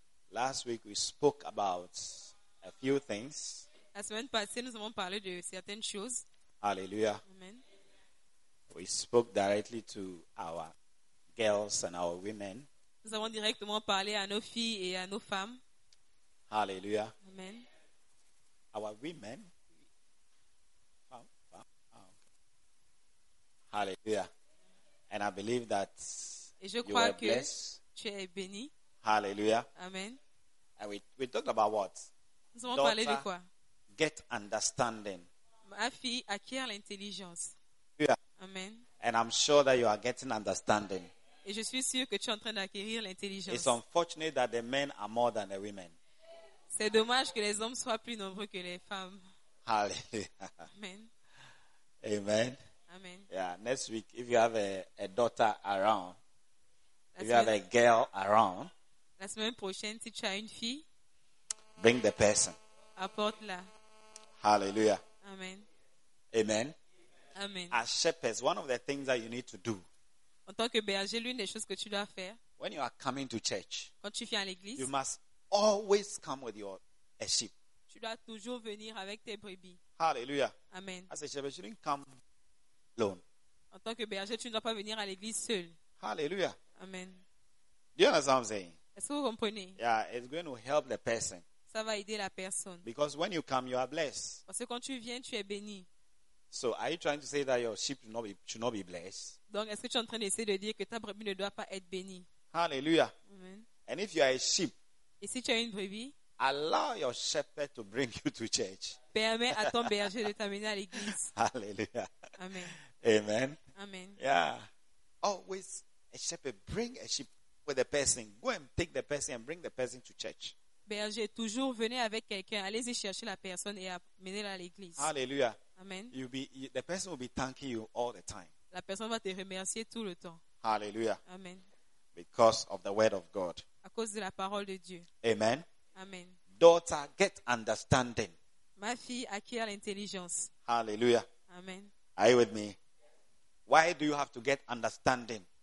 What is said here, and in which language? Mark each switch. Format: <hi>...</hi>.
<en>Last week we spoke about a few things.</en> <fr>La semaine passée nous avons parlé de certaines choses. Alléluia. Amen.</fr> <en>We spoke directly to our girls and our women.</en> <fr>Nous avons directement parlé à nos filles et à nos femmes. Alléluia. Amen.</fr> <en>Our women. Alléluia. And I believe that</en> <fr>et je crois que tu es béni. Alléluia. Amen.</fr> <en>And we talked about what?</en> <fr>Nous avons parlé de quoi?</fr> <en>Get understanding.</en> <fr>Ma fille acquiert l'intelligence.</fr> <en>Yeah. Amen. And I'm sure that you are getting understanding.</en> <fr>Et je suis sûr que tu es en train d'acquérir l'intelligence.</fr> <en>It's unfortunate that the men are more than the women.</en> <fr>C'est dommage que les hommes soient plus nombreux que les femmes.</fr> <en>Hallelujah. Amen. Amen. Amen. Yeah. Next week, if you have a daughter around, if you have a girl around,</en> <fr>la semaine prochaine, si tu as une fille,</fr> <en>bring the person.</en> <fr>Apporte-la.</fr> <en>Hallelujah. Amen. Amen. Amen. As shepherds, one of the things that you need to do.</en> <fr>En tant que berger, l'une des choses que tu dois faire.</fr> <en>When you are coming to church.</en> <fr>Quand tu viens à l'église.</fr> <en>You must always come with a sheep.</en> <fr>Tu dois toujours venir avec tes brebis.</fr> <en>Hallelujah. Amen. As a shepherd, you didn't come alone.</en> <fr>En tant que berger, tu ne dois pas venir à l'église seul.</fr> <en>Hallelujah. Amen. Do you understand what I'm saying?</en> <fr>Est-ce que vous comprenez?</fr> <en>Yeah, it's going to help the person.</en> <fr>Ça va aider la personne.</fr> <en>Because when you come, you are blessed.</en> <fr>Parce que quand tu viens, tu es béni.</fr> <en>So, are you trying to say that your sheep should not be blessed?</en> <fr>Donc, est-ce que tu es en train d'essayer de dire que ta brebis ne doit pas être bénie?</fr> <en>Hallelujah. Amen. And if you are a sheep,</en> <fr>et si tu as une brebis,</fr> <en>allow your shepherd to bring you to church.</en> <fr>Permet à ton berger de t'amener à l'église.</fr> <en>Hallelujah. Amen. Amen. Amen. Yeah. Always a shepherd bring a sheep with a person. Go and take the person and bring the person to church.</en> <fr>Berger, toujours venez avec quelqu'un. Allez-y chercher la personne et amenez-la à l'église.</fr> <en>Hallelujah. Amen. The person will be thanking you all the time.</en> <fr>La personne va te remercier tout le temps.</fr> <en>Hallelujah. Amen. Because of the word of God.</en> <fr>À cause de la parole de Dieu. Amen. Amen.</fr> <en>Daughter, get understanding.</en> <fr>Ma fille acquiert l'intelligence.</fr> <en>Hallelujah. Amen. Are you with me? Why do you have to get understanding?</en>